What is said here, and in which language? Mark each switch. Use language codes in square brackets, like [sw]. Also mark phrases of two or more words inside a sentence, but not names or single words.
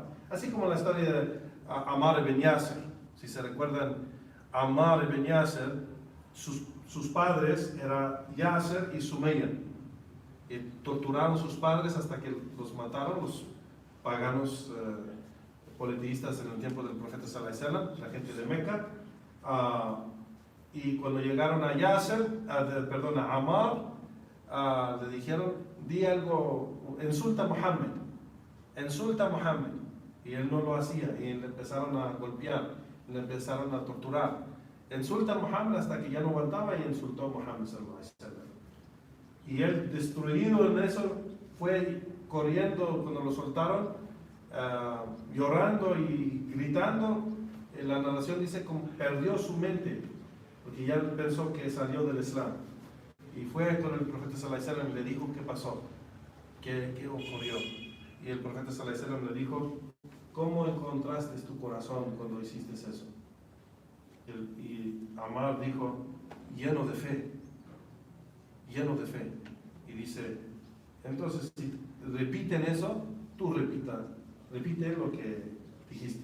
[es] Así como la historia de Ammar ibn Yasir. Si se recuerdan, Ammar ibn Yasir, sus padres eran Yasir y Sumayya. Y torturaron a sus padres hasta que los mataron los paganos politeístas en el tiempo del profeta [ar] صلى الله عليه وسلم, [es] la gente de Meca. Y cuando llegaron a a Ammar, le dijeron, di algo, insulta a Muhammad. Y él no lo hacía, y le empezaron a golpear, le empezaron a torturar. Insulta a Muhammad hasta que ya no aguantaba y insultó a Muhammad [ar] صلى الله عليه وسلم. [es] Y él, destruido en eso, fue corriendo cuando lo soltaron, llorando y gritando. La narración dice que perdió su mente, porque ya pensó que salió del Islam. Y fue con el profeta [ar] صلى الله عليه وسلم [es] y le dijo qué pasó, qué ocurrió. Y el profeta [ar] صلى الله عليه وسلم [es] le dijo, ¿cómo encontraste tu corazón cuando hiciste eso? Y Ammar dijo, lleno de fe. Y dice, entonces si repiten eso, tú repite lo que dijiste.